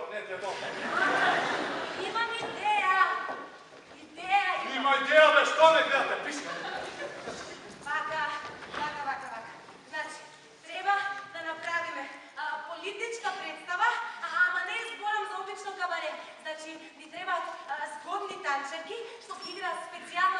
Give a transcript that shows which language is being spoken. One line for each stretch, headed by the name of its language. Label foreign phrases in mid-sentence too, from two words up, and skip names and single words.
Macedonian: idemo. Имам идеја. Има идеја, бе, што не гледате, пишка. Вака. Значи, треба да направиме политичка претстава, ама не зборам за обично кабаре. Значи, ни требаат згодни танчерки, што ги играат специјално